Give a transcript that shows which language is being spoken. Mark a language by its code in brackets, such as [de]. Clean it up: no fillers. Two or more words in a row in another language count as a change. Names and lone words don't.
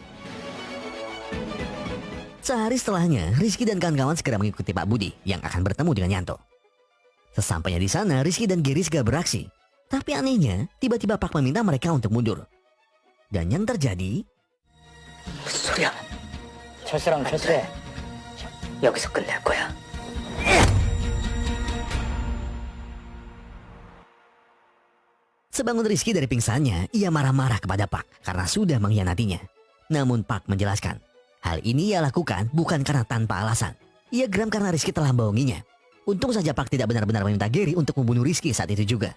[id] Sehari setelahnya, Rizky dan kawan-kawan segera mengikuti Pak Budi yang akan bertemu dengan Yanto. Sesampainya di sana, Rizky dan Gary segera beraksi. Tapi anehnya, tiba-tiba Park meminta mereka untuk mundur. Dan yang terjadi... [ko] 무슨 소리야? 철수랑 철수해. 여기서 끝낼 거야. [id] Sebangun Rizky dari pingsannya, ia marah-marah kepada Pak karena sudah mengkhianatinya. Namun Pak menjelaskan, hal ini ia lakukan bukan karena tanpa alasan. Ia geram karena Rizky telah membohonginya. Untung saja Pak tidak benar-benar meminta Gary untuk membunuh Rizky saat itu juga.